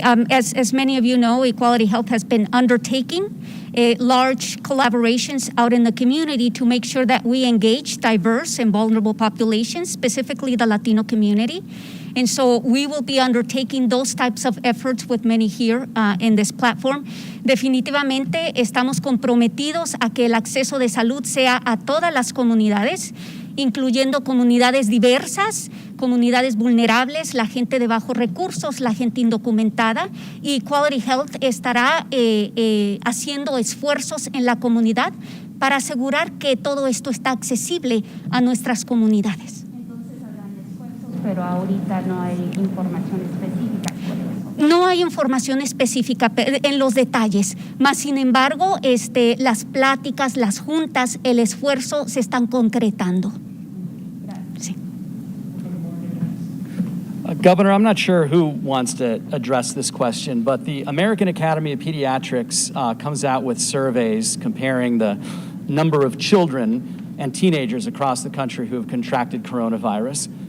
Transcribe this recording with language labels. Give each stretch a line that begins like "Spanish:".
English: As many of you know, Equality Health has been undertaking large collaborations out in the community to make sure that we engage diverse and vulnerable populations, specifically the Latino community. And so we will be undertaking those types of efforts with many here in this platform.
Spanish: Definitivamente estamos comprometidos a que el acceso de salud sea a todas las comunidades, incluyendo comunidades diversas, comunidades vulnerables, la gente de bajos recursos, la gente indocumentada, y Quality Health estará haciendo esfuerzos en la comunidad para asegurar que todo esto está accesible a nuestras comunidades. Entonces, ¿habrán esfuerzos pero ahorita no hay información específica sobre eso. No hay información específica en los detalles, mas sin embargo, las pláticas, las juntas, el esfuerzo se están concretando. Sí.
English: Governor, I'm not sure who wants to address this question, but the American Academy of Pediatrics comes out with surveys comparing the number of children and teenagers across the country who have contracted coronavirus.